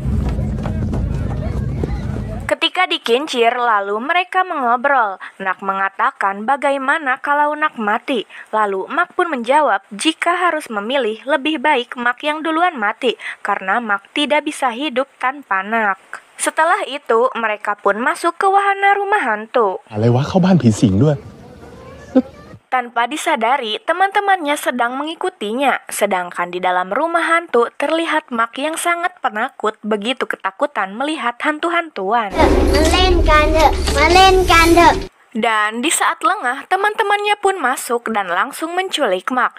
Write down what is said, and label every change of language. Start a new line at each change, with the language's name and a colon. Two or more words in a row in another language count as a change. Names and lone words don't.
Indonesian: Ketika dikincir, lalu mereka mengobrol. Nak mengatakan bagaimana kalau Nak mati. Lalu Mak pun menjawab jika harus memilih, lebih baik Mak yang duluan mati, karena Mak tidak bisa hidup tanpa Nak. Setelah itu, mereka pun masuk ke wahana rumah hantu.
Thai: อะไรวะเข้าบ้านผีสิงด้วย
Indonesian: Tanpa disadari, teman-temannya sedang mengikutinya. Sedangkan di dalam rumah hantu terlihat Mak yang sangat penakut, begitu ketakutan melihat hantu-hantuan. Dan di saat lengah, teman-temannya pun masuk dan langsung menculik Mak.